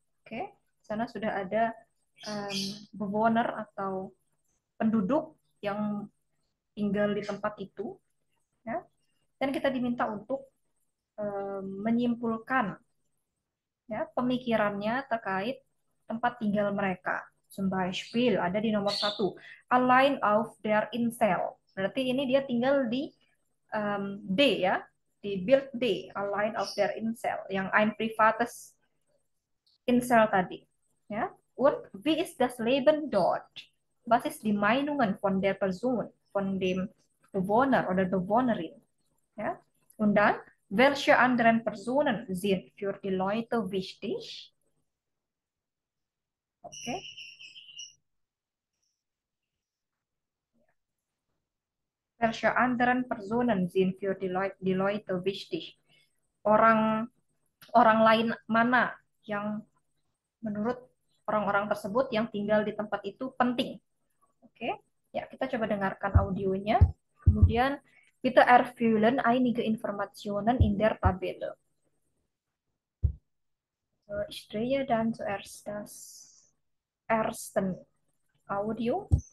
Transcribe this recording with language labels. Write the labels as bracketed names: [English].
[Indonesian] Oke, sana sudah ada bewoner atau penduduk yang tinggal di tempat itu, ya. Dan kita diminta untuk menyimpulkan ya pemikirannya terkait tempat tinggal mereka. Zum Beispiel ada di nomor 1, [German] allein auf der Insel. [Indonesian] Berarti ini dia tinggal di D ya, di Bild D, [German] allein auf der Insel, [Indonesian] yang ein privates Insel tadi. Ja? [German] Und wie ist das Leben dort? Was ist die Meinungen von der Person, von dem Bewohner oder Bewohnerin? Ja? Und dann, welche anderen Personen sind für die Leute wichtig? Okay. Welche anderen Personen sind für die Leute wichtig? [Indonesian] Orang orang lain mana yang menurut orang-orang tersebut yang tinggal di tempat itu penting? Oke, ya kita coba dengarkan audionya. Kemudian kita [German] erfüllen einige Informationen in der Tabelle. Ich drehe dann zuerst das erste Audio.